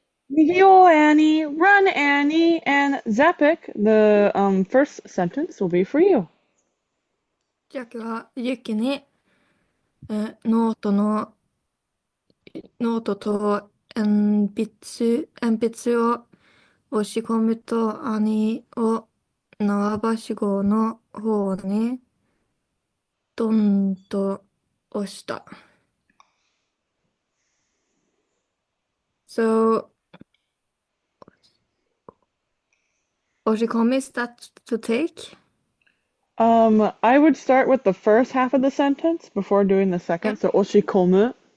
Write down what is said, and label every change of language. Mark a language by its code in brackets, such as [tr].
[en] Yo, Annie, run, Annie, and Zapik, the first sentence will be for you. [ja] ジャックはユキに、ノートと鉛筆を押し込むと兄を縄ばしごの方にドンと押した。 [en] So, 押し込み is that to take? I would start with the first half of the sentence before doing the second. Yep. So, oshikomu.